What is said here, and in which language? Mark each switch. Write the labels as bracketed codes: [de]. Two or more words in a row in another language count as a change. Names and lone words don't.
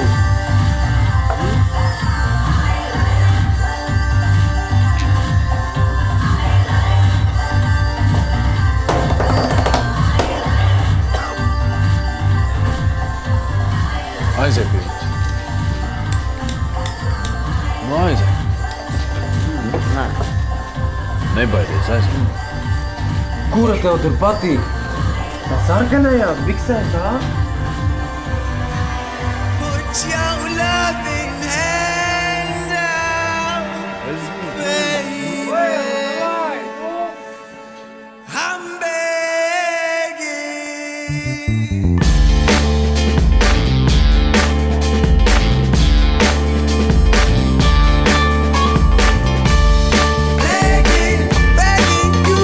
[lv] Aiziet pie viņas. Nu, aiziet. Nē. Nebaidies, aiziet. Kura tev tur patīk? Tā sarkanajās biksēs, ā? [en] Put your loving hand out, baby. I'm begging. Begging, begging you.